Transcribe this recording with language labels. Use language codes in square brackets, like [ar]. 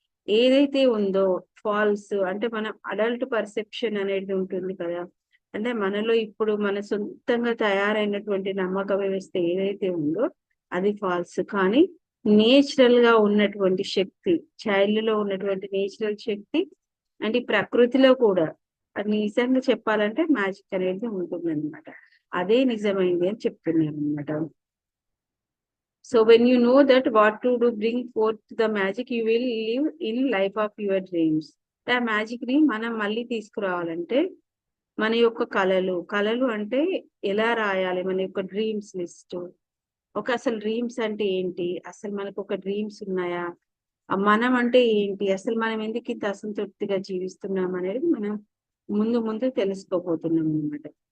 [te] ఏదైతే ఉందో ఫాల్స్ అంటే మన అడల్ట్ పర్సెప్షన్ అనేది ఉంటుంది కదా, అంటే మనలో ఇప్పుడు మన సొంతంగా తయారైనటువంటి నమ్మక వ్యవస్థ ఏదైతే ఉందో అది ఫాల్స్. కానీ నేచురల్ గా ఉన్నటువంటి శక్తి, చైల్డ్ లో ఉన్నటువంటి నేచురల్ శక్తి అంటే ఈ ప్రకృతిలో కూడా అది నిజంగా చెప్పాలంటే మ్యాజిక్ అనేది ఉంటుంది అనమాట. అదే నిజమైంది అని చెప్తున్నారు అనమాట. [en] So when you know that what to do, bring forth the magic, you will live in life of your dreams. [te] ఆ మ్యాజిక్ ని మనం మళ్ళీ తీసుకురావాలంటే మన యొక్క కళలు అంటే ఎలా రాయాలి, మన యొక్క డ్రీమ్స్ లిస్ట్. ఒక అసలు డ్రీమ్స్ అంటే ఏంటి, అసలు మనకు ఒక డ్రీమ్స్ ఉన్నాయా, మనం అంటే ఏంటి, అసలు మనం ఎందుకు ఇంత అసంతృప్తిగా జీవిస్తున్నాం అనేది మనం ముందు ముందు తెలుసుకోబోతున్నాం అనమాట.